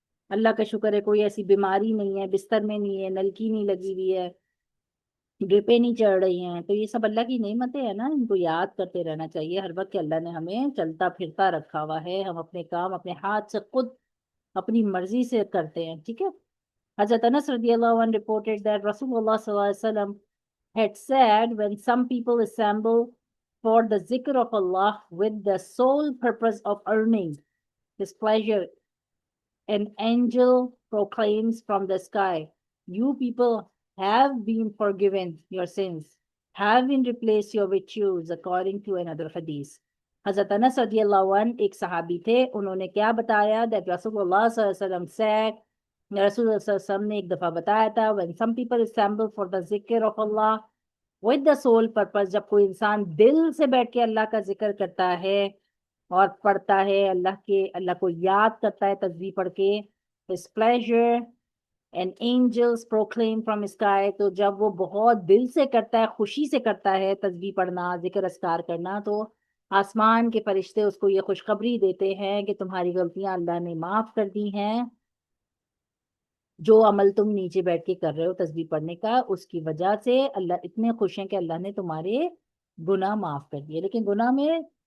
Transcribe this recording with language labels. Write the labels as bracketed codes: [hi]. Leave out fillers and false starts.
[ur] اللہ کا شکر ہے کوئی ایسی بیماری نہیں ہے، بستر میں نہیں ہے، نلکی نہیں لگی ہوئی ہے، ڈرپیں نہیں چڑھ رہی ہیں. تو یہ سب اللہ کی نعمتیں ہیں نا، ان کو یاد کرتے رہنا چاہیے ہر وقت کہ اللہ نے ہمیں چلتا پھرتا رکھا ہوا ہے، ہم اپنے کام اپنے ہاتھ سے خود اپنی مرضی سے کرتے ہیں. ٹھیک ہے. [en] حضرت انس رضی اللہ عنہ reported that Rasulullah sallallahu alaihi wasallam had said, when some people assemble for the zikr of Allah with the sole purpose of earning His pleasure, an angel proclaims from the sky, you people have been forgiven your sins, have been replaced your virtues, according to another hadith. [ur] حضرت انس رضی اللہ عنہ ایک صحابی تھے. انہوں نے کیا بتایا؟ that رسول اللہ صلی اللہ علیہ وسلم said, رسول اللہ صلی اللہ علیہ وسلم نے ایک دفعہ بتایا تھا, [en] when some people assemble for the zikr of Allah with the sole purpose, [ur] جب کوئی انسان دل سے بیٹھ کے اللہ کا ذکر کرتا ہے اور پڑھتا ہے، اللہ کو یاد کرتا ہے تسبیح پڑھ کے, [en] his pleasure and angels proclaim from sky. [ur] تو جب وہ بہت دل سے کرتا ہے، خوشی سے کرتا ہے تسبیح پڑھنا، ذکر اذکار کرنا، تو آسمان کے فرشتے اس کو یہ خوشخبری دیتے ہیں کہ تمہاری غلطیاں اللہ نے معاف کر دی ہیں، جو عمل تم نیچے بیٹھ کے کر رہے ہو تسبیح پڑھنے کا، اس کی وجہ سے اللہ اتنے خوش ہیں کہ اللہ نے تمہارے گناہ معاف کر دیے۔ لیکن گناہ میں